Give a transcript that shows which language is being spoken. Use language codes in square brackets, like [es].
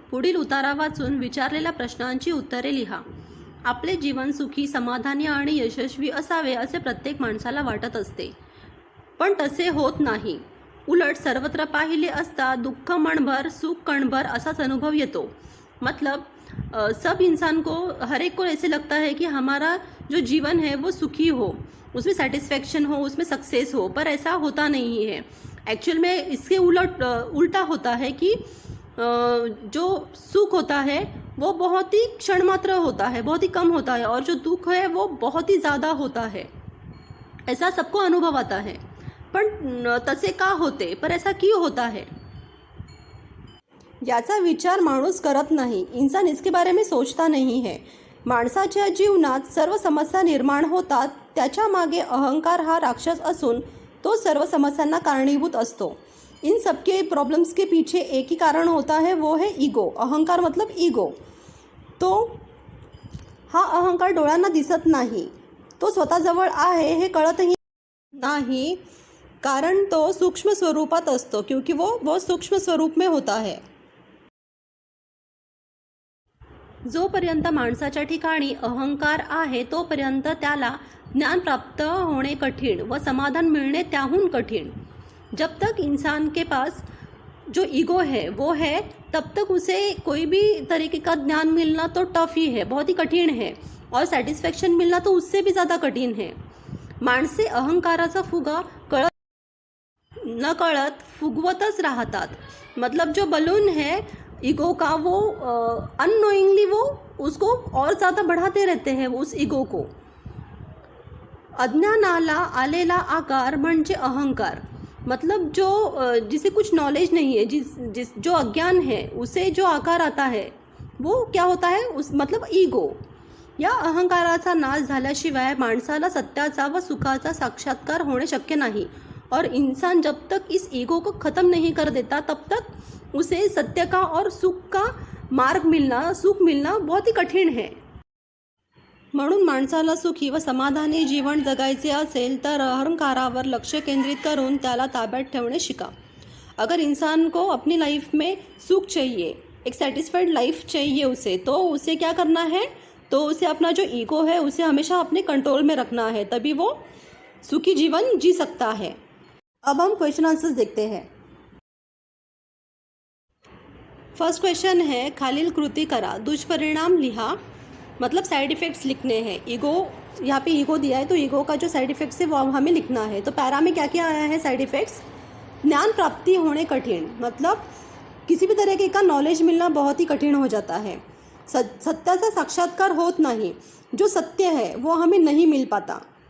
[mr] पुढील उतारा वाचून विचारलेल्या प्रश्नांची उत्तरे लिहा. आपले जीवन सुखी, समाधानी आणि यशस्वी असावे असे प्रत्येक माणसाला वाटत असते, पण तसे होत नाही. उलट सर्वत्र पाहिले असता दुःख मनभर, सुख कणभर असाच अनुभव येतो. [hi] मतलब सब इंसान को, हर एक को ऐसे लगता है कि हमारा जो जीवन है वो सुखी हो, उसमें सेटिस्फैक्शन हो, उसमें सक्सेस हो, पर ऐसा होता नहीं है. एक्चुअल में इसके उल्टा होता है कि जो सुख होता है वो बहुत ही क्षण मात्र होता है, बहुत ही कम होता है, और जो दुख है वो बहुत ही ज़्यादा होता है. ऐसा सबको अनुभव आता है. [mr] पण तसे का होते, [hi] पर ऐसा क्यों होता है, [mr] याचा विचार माणूस करत नाही. [hi] इंसान इसके बारे में सोचता नहीं है. [mr] माणसाच्या जीवनात सर्व समस्या निर्माण होतात. त्याच्या मागे अहंकार हा राक्षस असून तो सर्व समस्यांना कारणीभूत असतो. [hi] इन सबके प्रॉब्लम्स के पीछे एक ही कारण होता है, वो है ईगो. अहंकार मतलब ईगो. [mr] तो हा अहंकार डोळ्यांना दिसत नाही, तो स्वतःजवळ आहे हे कळतही नाही, कारण तो सूक्ष्म स्वरूपात असतो, [hi] क्योंकि वो सूक्ष्म स्वरूप में होता है. [mr] जोपर्यंत माणसाच्या ठिकाणी अहंकार आहे तोपर्यंत त्याला ज्ञान प्राप्त होणे कठीण व समाधान मिळणे त्याहून कठीण. [hi] जब तक इंसान के पास जो ईगो है वो है, तब तक उसे कोई भी तरीके का ज्ञान मिलना तो टफ ही है, बहुत ही कठीण है, और सैटिस्फैक्शन मिलना तो उससे भी ज़्यादा कठीण है. [mr] माणसे अहंकाराचा फुगा नकळत फुगवतच राहतात. [hi] मतलब जो बलून है ईगो का, वो अननोइंगली वो उसको और ज़्यादा बढ़ाते रहते हैं उस ईगो को. [mr] अज्ञानाला आलेला आकार म्हणजे अहंकार. [hi] मतलब जिसे कुछ नॉलेज नहीं है, जो अज्ञान है, उसे जो आकार आता है वो क्या होता है, मतलब ईगो. [mr] या अहंकाराचा नाश झाल्याशिवाय माणसाला सत्याचा व सुखाचा साक्षात्कार होणे शक्य नाही. [hi] और इंसान जब तक इस ईगो को ख़त्म नहीं कर देता तब तक उसे सत्य का और सुख का मार्ग मिलना, सुख मिलना बहुत ही कठीण है. [mr] म्हणून माणसाला सुखी व समाधानी जीवन जगायचे असेल तर अहंकारावर लक्ष केंद्रित करून त्याला ताब्यात ठेवणे शिका. [hi] अगर इंसान को अपनी लाइफ में सुख चाहिए, एक सेटिस्फाइड लाइफ चाहिए उसे, तो उसे क्या करना है, तो उसे अपना जो ईगो है उसे हमेशा अपने कंट्रोल में रखना है, तभी वो सुखी जीवन जी सकता है. अब हम क्वेश्चन आंसर्स देखते हैं. फर्स्ट क्वेश्चन है, [mr] खालील कृती करा, दुष्परिणाम लिहा. [hi] मतलब साइड इफ़ेक्ट्स लिखने हैं. ईगो, यहाँ पे ईगो दिया है तो ईगो का जो साइड इफ़ेक्ट्स है वो हमें लिखना है. तो पैरा में क्या क्या आया है साइड इफ़ेक्ट्स. ज्ञान प्राप्ति होने कठिन, मतलब किसी भी तरीके का नॉलेज मिलना बहुत ही कठिन हो जाता है. [mr] सत्याचा साक्षात्कार होत [hi] नहीं, जो सत्य है वो हमें नहीं मिल पाता.